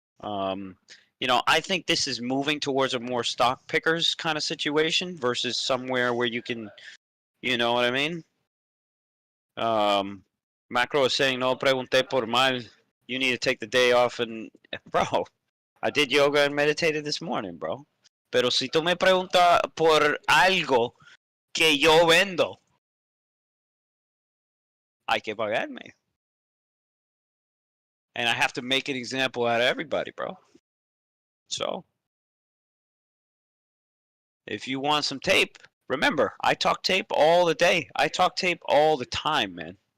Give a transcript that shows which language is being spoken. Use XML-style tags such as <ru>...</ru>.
<en>You know, I think this is moving towards a more stock pickers kind of situation versus somewhere where you can, you know what I mean? Macro is saying, no pregunté por mal. You need to take the day off. And, bro, I did yoga and meditated this morning, bro.</en> <es>Pero si tú me preguntas por algo que yo vendo, hay que pagarme.</es> <en>And I have to make an example out of everybody, bro. So, if you want some tape, remember, I talk tape all the day. I talk tape all the time, man.</en>